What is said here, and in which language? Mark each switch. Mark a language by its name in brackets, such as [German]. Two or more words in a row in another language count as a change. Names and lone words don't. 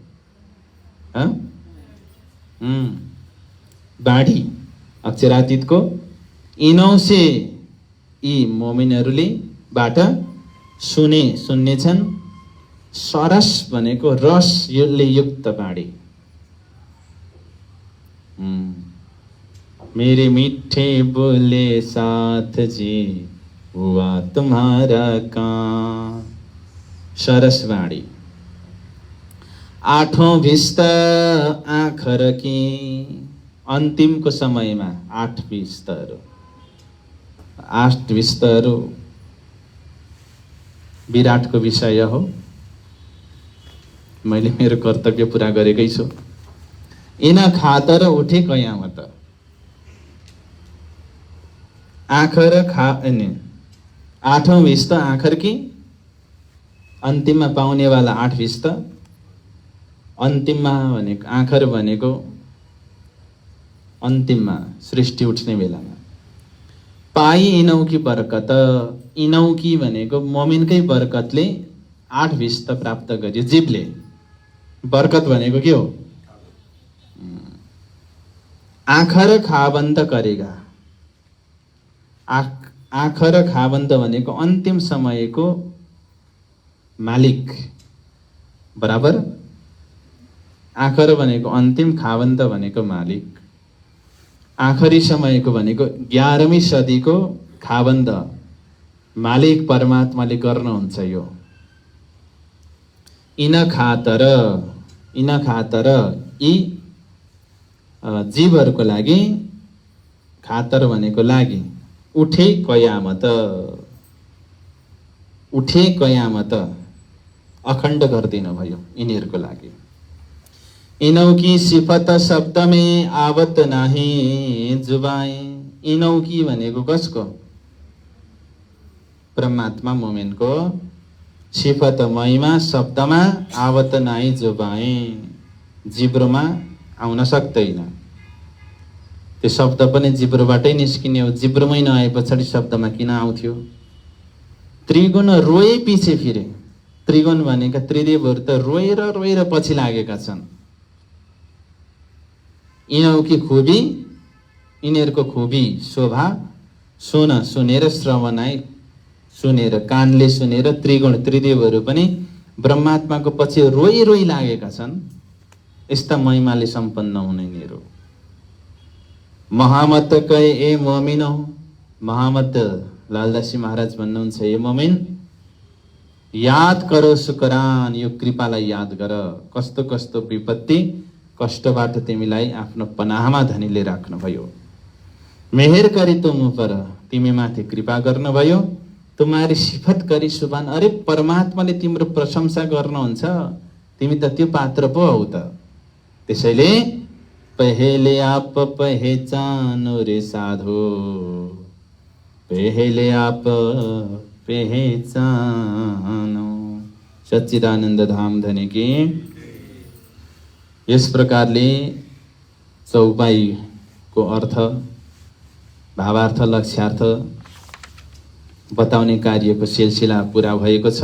[Nepali] बाढी अक्षरातीतको इनौसे यी मोमिनहरूले बाट सुन्नेछन्। सरस भनेको रसले युक्त बाढी। [Hindi] मेरे मीठे बोले साथ जी हुआ तुम्हारा काम। [Nepali] सरस बाढी। [Hindi] आठौं भिस्त आखर की, [Nepali] अन्तिमको समयमा 8 भिस्तहरू, 8 भिस्तहरू विराटको विषय हो। मैले मेरो कर्तव्य पूरा गरेकै छु। [Hindi] इन खातर उठे कयामत। [Nepali] आखर खा [Hindi] 8औं भिस्त आखर की [Nepali] अन्तिममा पाउनेवाला 8-20 त अन्तिममा भनेको आखर भनेको अन्तिममा सृष्टि उठ्ने बेलामा [Hindi] पाई इनौकी बरकत। [Nepali] इनौकी भनेको मोमिनकै बरकतले 8-20 त प्राप्त गर्यो जीवले। बरकत भनेको के हो? [Hindi] आखर खाबन्द करेगा। [Nepali] आखर खाबन्द भनेको अन्तिम समयको मालिक बराबर। आखर भनेको अन्तिम, खाबन्द भनेको मालिक। आखरी समयको भनेको 11वीं सदीको खाबन्द मालिक परमात्माले गर्नुहुन्छ। यो इन खातर यी जीवहरूको लागि, खातर भनेको लागि, [Hindi] उठे कयामत [Nepali] अखण्ड गरिदिनु भयो यिनीहरूको लागि। [Hindi] इनौकी सिफत शब्द में आवत नाही जुबाए। [Nepali] इनौकी भनेको कसको? परमात्मा मोमेनको सिफत महिमा शब्दमा [Hindi] आवत नाही जुबाए, [Nepali] जिब्रोमा आउन सक्दैन। त्यो शब्द पनि जिब्रोबाटै निस्किने हो। जिब्रोमै नआए पछाडि शब्दमा किन आउँथ्यो? [Hindi] त्रिगुण रोए पछि फिरे। [Nepali] त्रिगुण भनेका त्रिदेवहरू त रोएर पछि लागेका छन्। यिनीहरूको खुबी, यिनीहरूको खुबी शोभा सुनेर, श्रवणाई सुनेर, कानले सुनेर त्रिगुण त्रिदेवहरू पनि ब्रह्मात्माको पछि रोई लागेका छन्। यस्ता महिमाले सम्पन्न हुने यिनीहरू। [Hindi] महामत कहे ए मोमिन हो। [Nepali] महामत लालदासी महाराज भन्नुहुन्छ, [Hindi] ए मोमिन याद करो शुक्रान, [Nepali] यो कृपालाई याद गर। कस्तो कस्तो विपत्ति कष्टबाट तिमीलाई आफ्नो पनाहमा धनीले राख्नुभयो। [Hindi] मेहेर गरी तुम पर, [Nepali] तिमी माथि कृपा गर्नुभयो। [Hindi] तुम्हारी सिफत गरी सुभान। [Nepali] अरे परमात्माले तिम्रो प्रशंसा गर्नुहुन्छ, तिमी त त्यो पात्र पो हौ त। [Hindi] त्यसैले पहले आप पहचानो रे साधो, पहले आप पहचानो। सच्चिदानन्द धाम धनी की। [Nepali] यस प्रकारले चौपाईको अर्थ, भावार्थ, लक्ष्यार्थ बताउने कार्यको सिलसिला पुरा भएको छ।